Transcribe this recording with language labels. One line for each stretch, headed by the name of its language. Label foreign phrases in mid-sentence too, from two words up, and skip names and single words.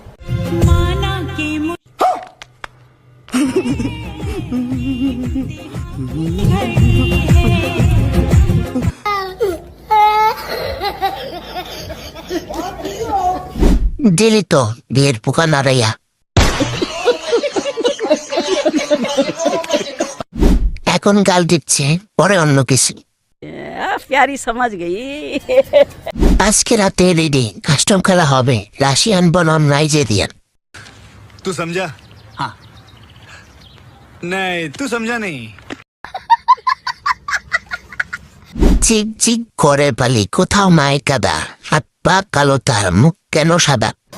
Bangla: দিলি তো বিয়ের পোকা নাড়াইয়া। এখন গাল দিচ্ছে, পরে অন্য কিছু।
Hindi: प्यारी समझ गई।
Bangla: আজকে রাতে
English: ready custom
Bangla: খেলা হবে রাশিয়ান বনাম নাইজেরিয়ান।
Hindi: तू समझा? हाँ। नहीं, तू समझा नहीं।
Bangla: চিক চিক করে পালি, কোথাও মায় কাদা, হাত পা কালো, তার মুখ কেন সাদা।